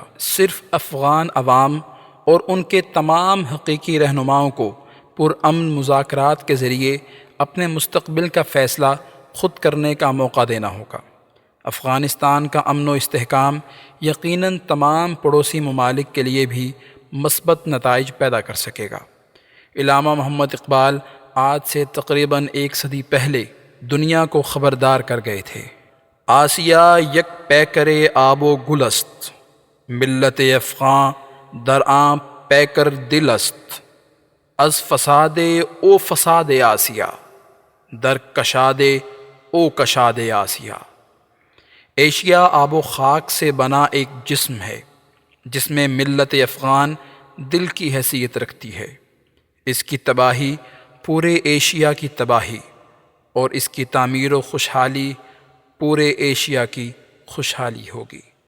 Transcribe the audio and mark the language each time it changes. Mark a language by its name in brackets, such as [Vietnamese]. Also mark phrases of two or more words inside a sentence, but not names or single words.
[Urdu] صرف افغان عوام اور ان کے تمام حقیقی رہنماؤں کو پرامن مذاکرات کے ذریعے اپنے مستقبل کا فیصلہ خود کرنے کا موقع دینا ہوگا۔ افغانستان کا امن و استحکام یقیناً تمام پڑوسی ممالک کے لیے بھی مثبت نتائج پیدا کر سکے گا۔ علامہ محمد اقبال آج سے تقریباً 1 صدی پہلے دنیا کو خبردار کر گئے تھے۔ [Persian] آسیا یک پیکر آب و گل است، ملت افغاں در آن پیکر دل است، از فساد او فساد آسیا، در کشاد او کشاد آسیا۔ [Urdu] ایشیا آب و خاک سے بنا ایک جسم ہے جس میں ملت افغان دل کی حیثیت رکھتی ہے۔ اس کی تباہی پورے ایشیا کی تباہی اور اس کی تعمیر و خوشحالی پورے ایشیا کی خوشحالی ہوگی۔